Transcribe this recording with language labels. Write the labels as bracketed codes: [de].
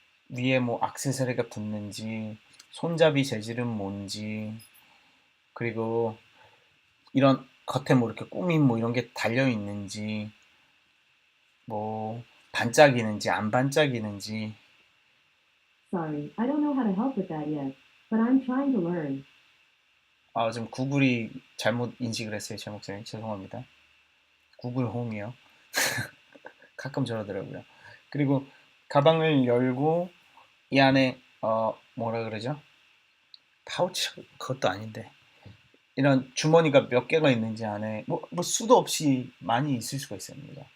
[ko] 위에 뭐 액세서리가 붙는지, 손잡이 재질은 뭔지, 그리고 이런 겉에 뭐 이렇게 꾸밈 뭐 이런 게 달려 있는지, 뭐 반짝이는지 안 반짝이는지. [en] Sorry, I don't know how to help with that yet, but I'm trying to learn. [ko] 지금 구글이 잘못 인식을 했어요, 제 목소리. 죄송합니다. 구글 홈이요. 가끔 저러더라고요. 그리고 가방을 열고 이 안에 뭐라 그러죠? 파우치 그것도 아닌데 이런 주머니가 몇 개가 있는지 안에 뭐 수도 없이 많이 있을 수가 있습니다.